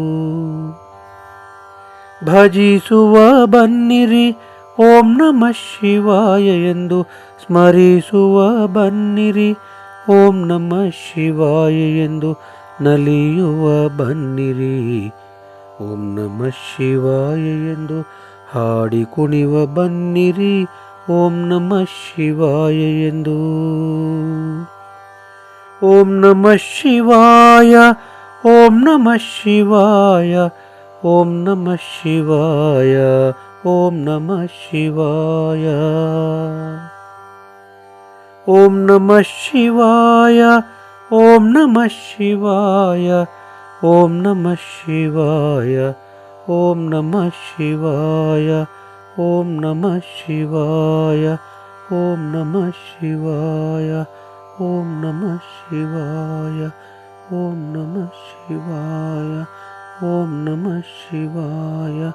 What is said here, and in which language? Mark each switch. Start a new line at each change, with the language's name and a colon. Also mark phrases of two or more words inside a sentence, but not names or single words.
Kannada: ಭಜಿಸುವ ಬನ್ನಿರಿ
Sanskrit: ಓಂ ನಮಃ ಶಿವಾಯ
Kannada: ಎಂದು, ಸ್ಮರಿಸುವ ಬನ್ನಿರಿ
Sanskrit: ಓಂ ನಮಃ ಶಿವಾಯ
Kannada: ಎಂದು, ನಲಿಯುವ ಬನ್ನಿರಿ
Sanskrit: ಓಂ ನಮಃ ಶಿವಾಯ
Kannada: ಎಂದು, ಹಾಡಿ ಕುಣಿವ ಬನ್ನಿರಿ
Sanskrit: ಓಂ ನಮಃ ಶಿವಾಯ
Kannada: ಎಂದು.
Sanskrit: ಓಂ ನಮಃ ಶಿವಾಯ, ಓಂ ನಮಃ ಶಿವಾಯ, ಓಂ ನಮಃ ಶಿವಾಯ, ಓಂ ನಮಃ ಶಿವಾಯ. ಓಂ ನಮಃ ಶಿವಾಯ, ಓಂ ನಮಃ ಶಿವಾಯ, ಓಂ ನಮಃ ಶಿವಾಯ, ಓಂ ನಮಃ ಶಿವಾಯ, ಓಂ ನಮಃ ಶಿವಾಯ, ಓಂ ನಮಃ ಶಿವಾಯ, ಓಂ ನಮಃ ಶಿವಾಯ, ಓಂ ನಮಃ ಶಿವಾಯ, ಓಂ ನಮಃ ಶಿವಾಯ.